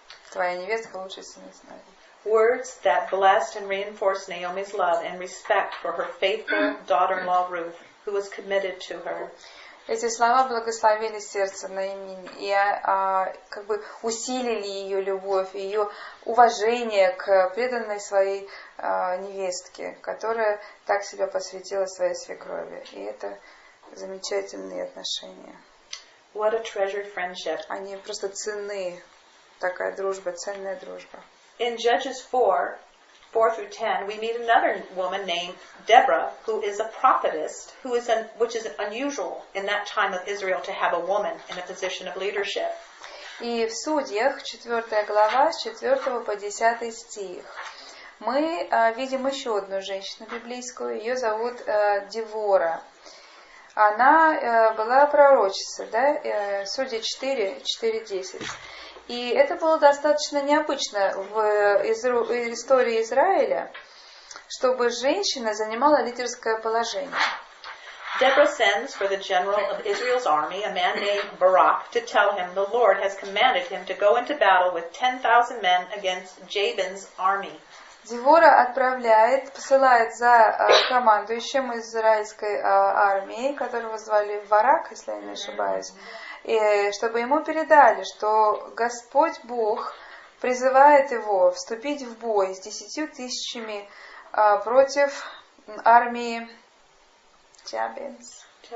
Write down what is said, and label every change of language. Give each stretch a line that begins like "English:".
Russian: Твоя невестка лучше 7 сыновей.
English: Words that blessed and reinforced Naomi's love and respect for her faithful daughter-in-law Ruth, who was committed to her.
Russian: Эти слова благословили сердце Наимини и как бы усилили ее любовь, ее уважение к преданной своей невестке, которая так себя посвятила своей свекрови. И это замечательные отношения.
English: What a treasured friendship.
Russian: Они просто ценны. Такая дружба, ценная дружба.
English: In Judges 4:4-10, we meet another woman named Deborah, who is a prophetess, which is unusual in that time of Israel to have a woman in a position of leadership.
Russian: И в Судьях, 4 глава, с 4 по 10 стих, мы видим еще одну женщину библейскую, ее зовут Девора. Она была пророчицей, да? Судья 4:10. И это было достаточно необычно в истории Израиля, чтобы женщина занимала лидерское положение.
English: Deborah sends for the general of Israel's army, a man named Barak, to tell him the Lord has commanded him to go into battle with 10,000 men against Jabin's army.
Russian: Девора посылает за командующим израильской армией, которого звали Барак, если я не ошибаюсь, и чтобы ему передали, что Господь Бог призывает его вступить в бой с 10 000 против армии Jabins.